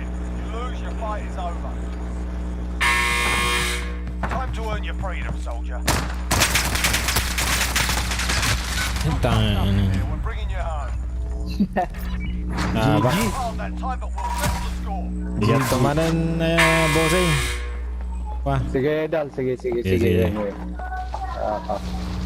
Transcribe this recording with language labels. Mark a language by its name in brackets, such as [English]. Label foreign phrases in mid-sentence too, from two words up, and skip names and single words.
[English] You lose, your fight is over. Time to earn your freedom, soldier. [Filipino] Tangin. [English] We're bringing you home. [Filipino] Ah, ba? [English] Hard that time, but we'll settle the score. [Filipino] Biyak tumanan na bossing. Wah, Sige, Dal. Sige. Sige. Ah,